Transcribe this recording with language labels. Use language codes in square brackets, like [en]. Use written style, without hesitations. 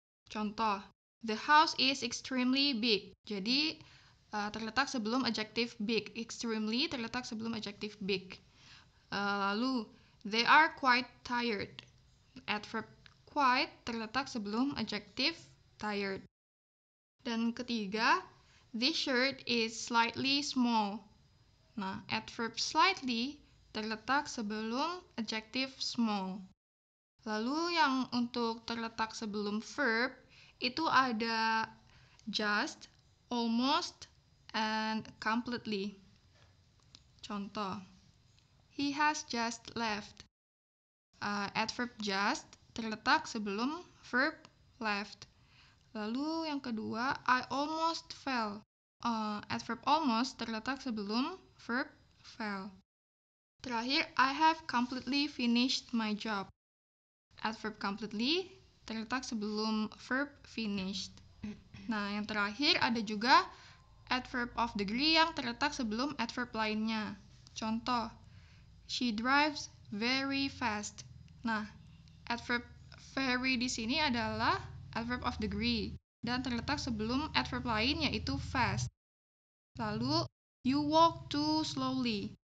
[en] Contoh, the house is extremely big. [id] Jadi, terletak sebelum adjektif big. Extremely terletak sebelum adjektif big. Lalu, [en] they are quite tired. [id] Adverb quite terletak sebelum adjektif tired. Dan ketiga, [en] this shirt is slightly small. [id] Nah, adverb slightly terletak sebelum adjektif small. Lalu yang untuk terletak sebelum verb itu ada just, almost, and completely. [en] Contoh, he has just left. [id] Adverb just terletak sebelum verb left. Lalu yang kedua, [en] I almost fell. [id] Adverb almost terletak sebelum verb fell. Terakhir, [en] I have completely finished my job. [id] Adverb completely terletak sebelum verb finished. Nah, yang terakhir ada juga adverb of degree yang terletak sebelum adverb lainnya. [en] Contoh, she drives very fast. [id] Nah, adverb very di sini adalah adverb of degree dan terletak sebelum adverb lain yaitu fast. [en] Lalu, you walk too slowly.